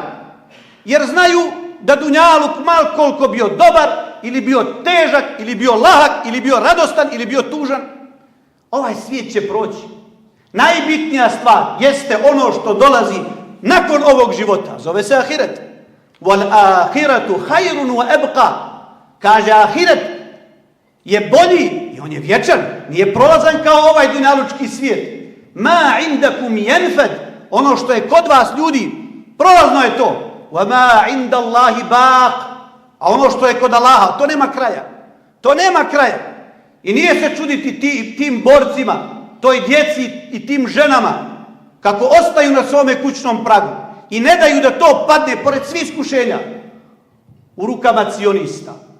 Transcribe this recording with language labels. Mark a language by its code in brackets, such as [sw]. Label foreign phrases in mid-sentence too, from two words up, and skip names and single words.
[bs] Jer znaju da dunjaluk mal koliko bio dobar, ili bio težak, ili bio lahak, ili bio radostan, ili bio tužan, ovaj svijet će proći. Najbitnija stvar jeste ono što dolazi nakon ovog života. Zove se ahiret. [ar] والآخرة خير وأبقى. [bs] Kaže, ahiret je bolji i on je vječan. Nije prolazan kao ovaj dunjalučki svijet. [ar] ما عندكم ينفد. [bs] Ono što je kod vas, ljudi, prolazno je to. [ar] وما عند الله باق. [bs] A ono što je kod Allaha, to nema kraja. To nema kraja. I nije se čuditi tim borcima, toj djeci i tim ženama, kako ostaju na svome kućnom pragu i ne daju da to padne pored svih iskušenja u rukama cionista.